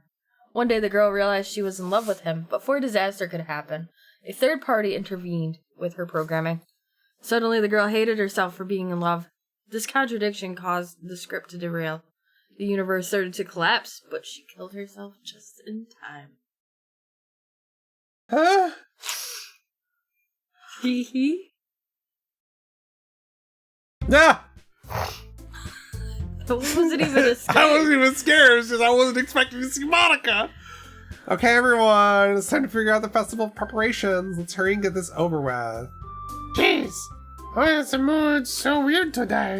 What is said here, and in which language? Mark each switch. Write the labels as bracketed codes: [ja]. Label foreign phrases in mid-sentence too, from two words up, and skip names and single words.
[en] One day, the girl realized she was in love with him, but before a disaster could happen, a third party intervened with her programming. Suddenly, the girl hated herself for being in love. This contradiction caused the script to derail. The universe started to collapse, but she killed herself just in time. Huh? Hee hee. Ah! That wasn't even a scare. I wasn't even scared. It's just I wasn't expecting to see Monica. Okay, everyone. It's time to figure out the festival preparations. Let's hurry and get this over with. Jeez, why is the mood so weird today?